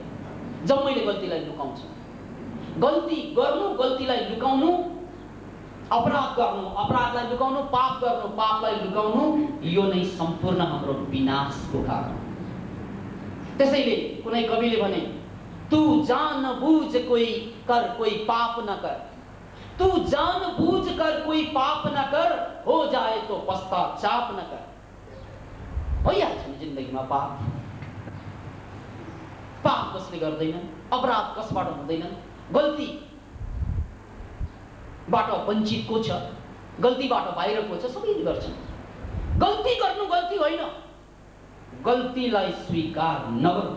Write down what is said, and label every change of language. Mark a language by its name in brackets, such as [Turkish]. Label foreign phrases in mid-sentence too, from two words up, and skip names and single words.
[Nepali] जम्मैले गल्तीलाई लुकाउँछ। गल्ती गर्नु, गल्तीलाई लुकाउनु, अपराध गर्नु, अपराधलाई लुकाउनु, पाप गर्नु, पापलाई लुकाउनु, यो नै सम्पूर्ण हाम्रो विनाशको कारण। त्यसैले कुनै कविले भने [Hindi] तू जानबूझ कोई पाप न कर, तू जानबूझ कर कोई पाप न कर, हो जाए तो पश्चाताप न कर। [Nepali] भइहाल्छ नि जिन्दगीमा पाप। पाप कसले गर्दैनन्, अपराध कसबाट हुँदैनन्? गल्तीबाट वञ्चित को छ, गल्तीबाट बाहिर को छ? सबैले गर्छन्। गल्ती गर्नु गल्ती होइन, गल्तीलाई स्वीकार नगर्नु।